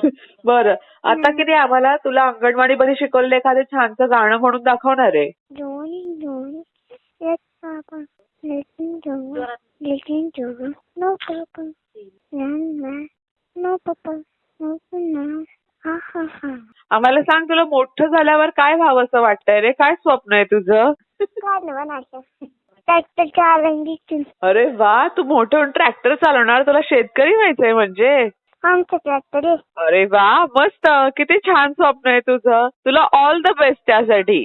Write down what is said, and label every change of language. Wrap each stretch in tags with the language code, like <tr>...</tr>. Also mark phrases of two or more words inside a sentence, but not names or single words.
<mr>बरं, आता किती आम्हाला तुला अंगणवाडीमध्ये शिकवलेलं एखादं छानसं गाणं म्हणून दाखवणार आहे.</mr> <en>Johnny, Johnny, yes, Papa. Listen, Johnny, listen, Johnny. No, Papa. No, no, Papa. No, no. Ha, ha, ha.</en> <mr>आम्हाला सांग, तुला मोठं झाल्यावर काय व्हावं असं वाटतंय रे? काय स्वप्न आहे तुझं? काय म्हणायचं? ट्रॅक्टर चालवून. अरे वा, तू मोठं होऊन ट्रॅक्टर चालवणार? तुला शेतकरी व्हायचंय म्हणजे? आमचं ट्रॅक्टर आहे. अरे वा, मस्त. किती छान स्वप्न आहे तुझं. तुला</mr> <en>all the best</en> <mr>त्यासाठी.</mr>